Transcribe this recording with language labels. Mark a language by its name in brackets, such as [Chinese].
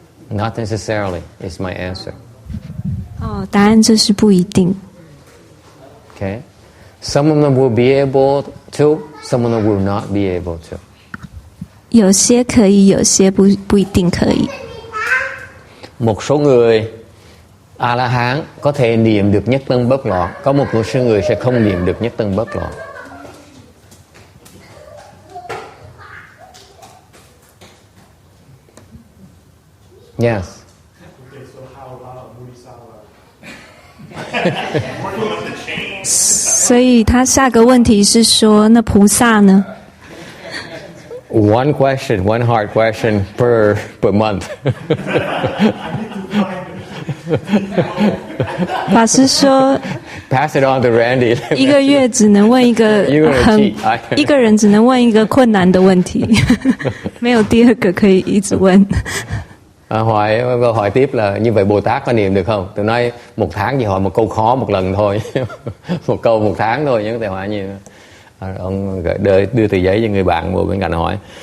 [English] Not necessarily is my answer. [Chinese] 答案就是不一定。 [English] Okay, some of them will be able to, some of them will not be able to. [Chinese] 有些可以，有些不一定可以。 [Vietnamese] Một số người A La Hán có thể niệm được nhất tâm bất loạn, có một số người sẽ không niệm được nhất tâm bất loạn. [English] Yes. Okay, so how about Bodhisattva? [Chinese] 所以他下个问题是说，那菩萨呢？ [English] One hard question per month. [Chinese] 法师说 [English] Pass it on to Randy. [Chinese] 一个月只能问一个一个人只能问一个困难的问题，没有第二个可以一直问。 [Vietnamese] hỏi tiếp là như vậy Bồ Tát có niệm được không? Tôi nói một tháng chỉ hỏi một câu khó một lần thôi. Một câu một tháng thôi, nhưng có thể hỏi nhiều. Ông đưa tờ giấy cho người bạn ngồi bên cạnh hỏi.